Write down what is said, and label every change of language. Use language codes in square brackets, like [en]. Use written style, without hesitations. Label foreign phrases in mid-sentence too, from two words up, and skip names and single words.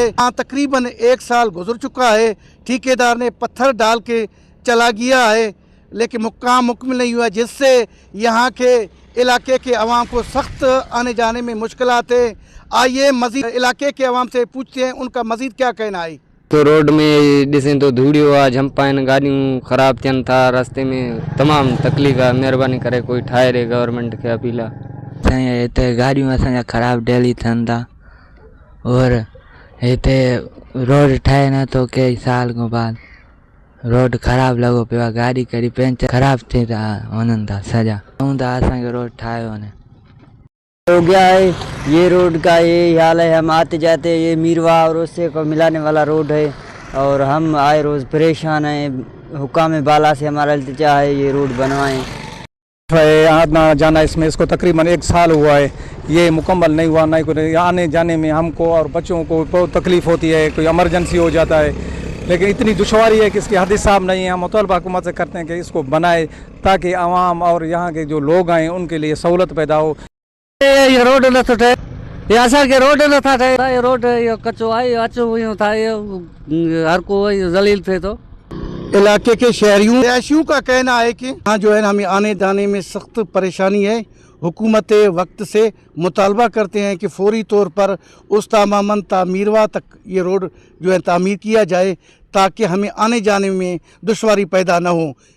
[hi] हाँ, तकरीबन एक साल गुजर चुका है। ठेकेदार ने पत्थर डाल के चला गया है, लेकिन मुक्काम मुकम्मल नहीं हुआ, जिससे यहाँ के इलाके के अवाम को सख्त आने जाने में मुश्किलात है। आइए मज़ीद इलाके के अवाम से पूछते हैं उनका मज़ीद क्या कहना है। [sd] तो रोड में ॾिसें तो धूड़ी हुआ झंपा आहिनि, गाॾियूं ख़राब थियनि था, रस्ते में तमामु तकलीफ़ आहे। महिरबानी करे कोई ठाहे ॾे, गवर्नमेंट खे अपील आहे। असांजे हिते गाॾियूं असांजा ख़राब डेली थियनि था और हिते रोड ठाहे नथो के साल खां बाद रोड ख़राब लॻो पियो आहे। गाॾी कॾहिं पंचर ख़राब थी था वञनि था सॼा। चऊं था असांखे रोड ठाहे वञे। [hi] हो गया है ये रोड का ये हाल है। हम आते जाते ये मीरवा और उससे को मिलाने वाला रोड है और हम आए रोज़ परेशान हैं। हुक्काम बाला से हमारा इल्तिजा है ये रोड बनवाएं। आना जाना इसमें इसको तकरीबन एक साल हुआ है, ये मुकम्मल नहीं हुआ। नहीं कोई आने जाने में हमको और बच्चों को बहुत तकलीफ़ होती है, कोई इमरजेंसी हो जाता है, लेकिन इतनी दुश्वारी है कि इसकी हद हिसाब नहीं है। हम मुतालबा हुकूमत से करते हैं कि इसको बनाए ताकि आवाम और यहाँ के जो लोग आएँ उनके लिए सहूलत पैदा हो। [sd] ये रोड नथो ठहे, ये असांखे रोड नथा ठहे। ये रोड इहो कचो आहे, अचो इहो था, हर कोई ज़लील थिए थो। [hi] इलाके के शहरियों का कहना है कि यहाँ जो है हमें आने जाने में सख्त परेशानी है। हुकूमत वक्त से मुतालबा करते हैं कि फौरी तौर पर उस्ता मामन ता मीरवा तक ये रोड जो है तामीर किया जाए, ताकि हमें आने जाने में दुश्वारी पैदा न हो।